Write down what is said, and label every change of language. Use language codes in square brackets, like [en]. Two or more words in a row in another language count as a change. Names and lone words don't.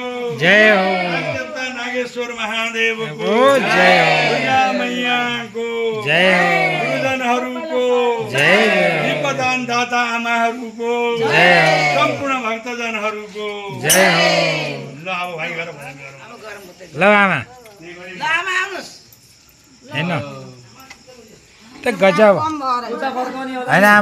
[ne] जय हो नागेश्वर महादेव को जय हो दुर्गा मैया को जय हो गुरुजनहरूको जय दीपदान दाता आमाहरूको जय हो सम्पूर्ण भक्तजनहरूको जय हो ल अब भाइ गरौँ ल आमा हेर्नु त गजब होइन आमा